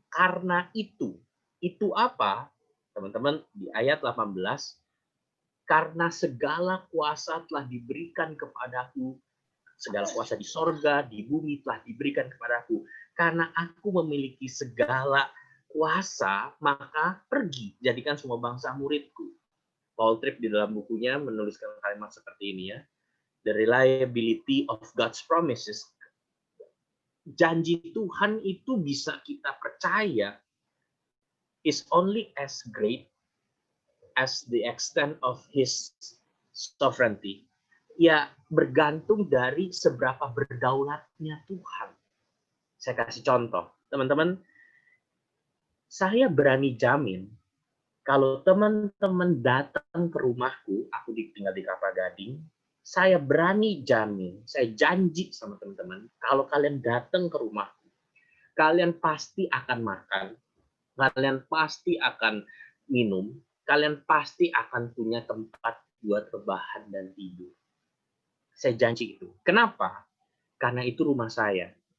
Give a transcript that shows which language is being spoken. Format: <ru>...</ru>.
<id>Karena itu apa? Teman-teman, di ayat 18, karena segala kuasa telah diberikan kepadaku, segala kuasa di sorga, di bumi telah diberikan kepadaku. Karena aku memiliki segala kuasa, maka pergi, jadikan semua bangsa muridku. Paul Tripp di dalam bukunya menuliskan kalimat seperti ini ya.</id> <en>The reliability of God's promises.</en> <id>Janji Tuhan itu bisa kita percaya</id> <en>is only as great as the extent of His sovereignty.</en> <id>Ya, bergantung dari seberapa berdaulatnya Tuhan. Saya kasih contoh. Teman-teman, saya berani jamin kalau teman-teman datang ke rumahku, aku tinggal di Kelapa Gading, saya berani jamin, saya janji sama teman-teman, kalau kalian datang ke rumahku, kalian pasti akan makan, kalian pasti akan minum, kalian pasti akan punya tempat buat rebahan dan tidur. Saya janji itu. Kenapa? Karena itu rumah saya.</id>